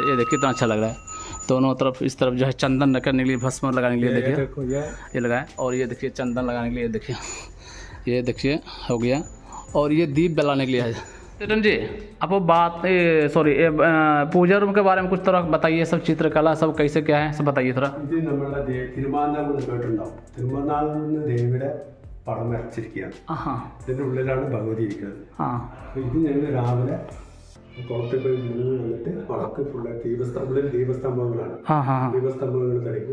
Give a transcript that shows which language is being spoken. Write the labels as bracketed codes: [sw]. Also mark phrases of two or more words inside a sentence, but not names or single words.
[hi] ये देखिए कितना अच्छा लग रहा है। दोनों तरफ इस तरफ जो है चंदन करने के लिए, भस्म लगाने के लिए देखिए ये लगाए। और ये देखिए चंदन लगाने के लिए ये देखिए हो गया। और ये दीप जलाने के लिए है। चेतन जी, आपको बात सॉरी पूजा रूम के बारे में कुछ थोड़ा बताइए, सब चित्रकला सब कैसे क्या है सब बताइए थोड़ा. [ml] ഇത് നമ്മുടെ തിരുമാന്താകുന്ന് കേട്ടിട്ടുണ്ടാവും. തിരുമാന്താകുന്ന് ദേവിയുടെ പടം വരച്ചിരിക്കുകയാണ്. ഇതിൻ്റെ ഉള്ളിലാണ് ഭഗവതി ഇരിക്കുന്നത്. ഇത് ഞങ്ങൾ രാവിലെ കുളത്തിൽ പോയി വന്നിട്ട് വളക്ക് ഫുള്ള് ദീപസ്തംഭങ്ങളാണ്. ദീപസ്തംഭങ്ങൾ തെളിയിക്കും.